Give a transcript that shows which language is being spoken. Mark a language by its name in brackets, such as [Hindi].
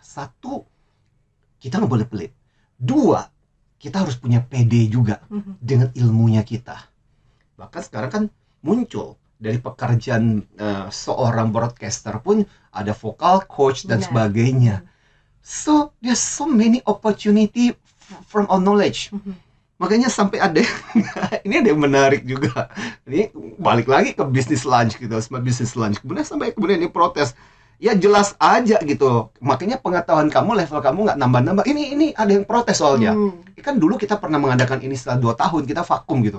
[Indonesian] Satu, kita nggak boleh pelit. Dua, kita harus punya PD juga dengan ilmunya kita. Bahkan sekarang kan muncul dari pekerjaan seorang broadcaster pun ada vocal coach dan sebagainya. [English] So there's so many opportunity from our knowledge. [Indonesian] Makanya sampai ada ini ada yang menarik juga. Ini balik lagi ke business lunch gitu, smart business lunch. Kemudian ini protes. Ya jelas aja gitu. Makanya pengetahuan kamu, level kamu nggak nambah-nambah. Ini ada yang protes soalnya. Kan dulu kita pernah mengadakan ini setelah 2 tahun kita vakum gitu.